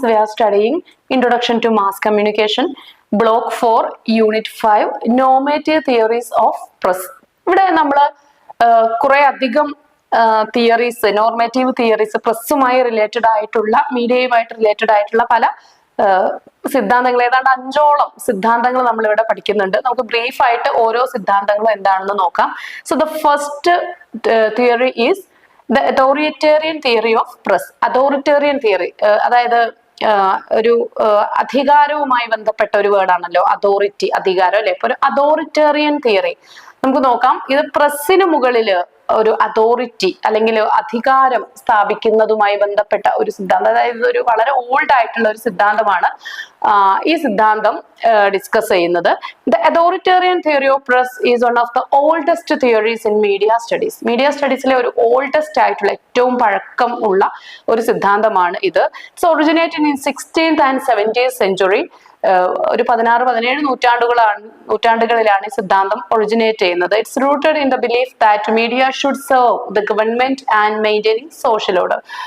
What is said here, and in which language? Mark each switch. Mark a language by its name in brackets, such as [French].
[English] We are studying Introduction to Mass Communication, Block 4, Unit 5, Normative Theories of Press. [Malayalam] ഇവിടെ നമ്മൾ കുറെ അധികം theories, normative theories, പ്രസ്സുമായി related ആയിട്ടുള്ള, മീഡിയയുമായിട്ട് related ആയിട്ടുള്ള പല സിദ്ധാന്തങ്ങൾ, ഏതാണ്ട് 5ഓളം സിദ്ധാന്തങ്ങൾ നമ്മൾ ഇവിടെ പഠിക്കുന്നുണ്ട്. നമുക്ക് ബ്രീഫ് ആയിട്ട് ഓരോ സിദ്ധാന്തങ്ങളും എന്താണെന്ന് നോക്കാം. [English] So the first theory is the authoritarian theory of press. [Malayalam] Authoritarian theory അതായത് ഒരു അധികാരവുമായി ബന്ധപ്പെട്ട ഒരു വേർഡാണല്ലോ അതോറിറ്റി, അധികാരം അല്ലെ. ഇപ്പൊ ഒരു അതോറിറ്റേറിയൻ തിയറി നമുക്ക് നോക്കാം. ഇത് പ്രസ്സിന് മുകളില് ഒരു അതോറിറ്റി അല്ലെങ്കിൽ അധികാരം സ്ഥാപിക്കുന്നതുമായി ബന്ധപ്പെട്ട ഒരു സിദ്ധാന്തം, അതായത് ഒരു വളരെ ഓൾഡ് ആയിട്ടുള്ള ഒരു സിദ്ധാന്തമാണ് ഈ സിദ്ധാന്തം ഡിസ്കസ് ചെയ്യുന്നത്. [English] The authoritarian theory of press is one of the oldest theories in media studies. [Malayalam] Media സ്റ്റഡീസിലെ ഒരു ഓൾഡസ്റ്റ് ആയിട്ടുള്ള, ഏറ്റവും പഴക്കം ഉള്ള ഒരു സിദ്ധാന്തമാണ് ഇത്. [English] It's originated in 16th and 17th century. [Malayalam] ഒരു 16-17 നൂറ്റാണ്ടുകളിലാണ് ഈ സിദ്ധാന്തം ഒറിജിനേറ്റ് ചെയ്യുന്നത്. [English] It's rooted in the belief that media should serve the government and maintaining social order.